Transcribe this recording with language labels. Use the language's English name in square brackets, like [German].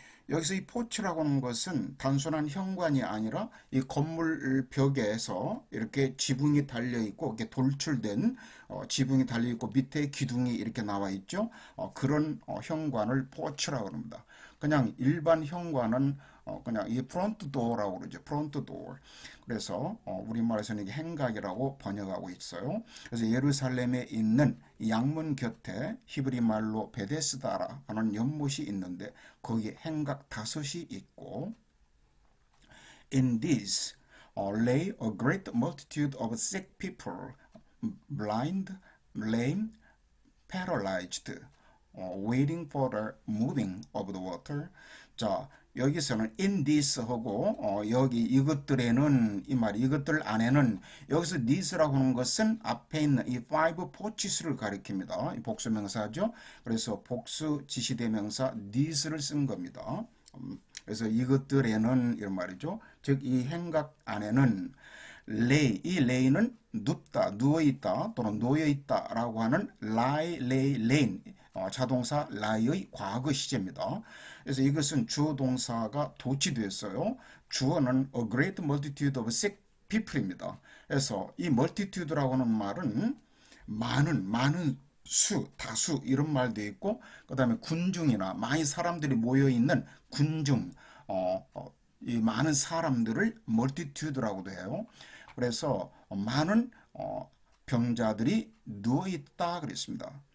[Korean] 여기서 이 포치라고 하는 것은 단순한 현관이 아니라 이 건물 벽에서 이렇게 지붕이 달려 있고 이렇게 돌출된 지붕이 달려 있고 밑에 기둥이 이렇게 나와 있죠. 그런 현관을 포치라고 합니다. 그냥 일반 현관은 그냥 이 프론트 도어라고 그러죠. 프론트 도어. 그래서 우리말에서는 이게 행각이라고 번역하고 있어요. 그래서 예루살렘에 있는 이 양문 곁에 히브리 말로 베데스다라 하는 연못이 있는데 거기에 행각 5이 있고 [English] In this lay a great multitude of sick people, blind, lame, paralyzed, waiting for the moving of the water. [Korean] 자, 여기서는 [English] in this [Korean] 하고 여기 이것들에는 이 말 이것들 안에는 여기서 this라고 하는 것은 앞에 있는 이 [English] five porches [Korean] 를 가리킵니다. 이 복수명사죠. 그래서 복수 지시대명사 this를 쓴 겁니다. 그래서 이것들에는 이런 말이죠. 즉 이 행각 안에는 lay, 이 lay는 눕다, 누워있다 또는 놓여있다라고 하는 [English] lie, lay, lain [Korean] 자동사 lie의 과거 시제입니다. 그래서 이것은 주어 동사가 도치되었어요. 주어는 [English] a great multitude of sick people입니다. [Korean] 그래서 이 multitude라고 하는 말은 많은 수, 다수 이런 말도 있고 그 다음에 군중이나 많이 사람들이 모여있는 군중 이 많은 사람들을 multitude라고도 해요. 그래서 많은 병자들이 누워있다 그랬습니다.